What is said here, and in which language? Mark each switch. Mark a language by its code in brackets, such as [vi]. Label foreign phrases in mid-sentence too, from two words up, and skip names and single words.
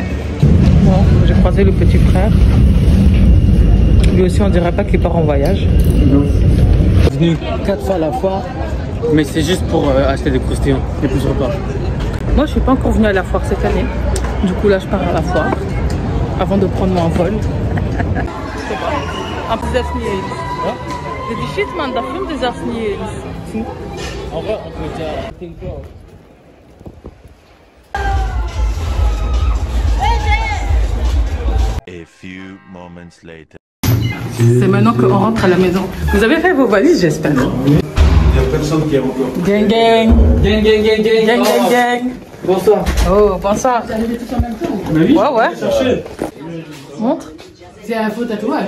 [fr] Bon, j'ai croisé le petit frère. Lui aussi on dirait pas qu'il part en voyage. Non. Je suis venu 4 fois à la foire, mais c'est juste pour acheter des croustillants et puis je repars. Moi je suis pas encore venue à la foire cette année. Du coup là je pars à la foire avant de prendre mon vol. [nl] En plus dit [en] shit man, [nl] dat film des zelfs niet eens. [fr] En vrai, on peut déjà... [en] A few moments later. [fr] C'est maintenant qu'on rentre à la maison. Vous avez fait vos valises, j'espère. Il n'y a personne qui est encore. [en] Gang gang. Gang, gang, gang, gang. Gang gang gang. [fr] Bonsoir. Oh, bonsoir. Mais oui. Ouais. Montre. C'est un faux tatouage.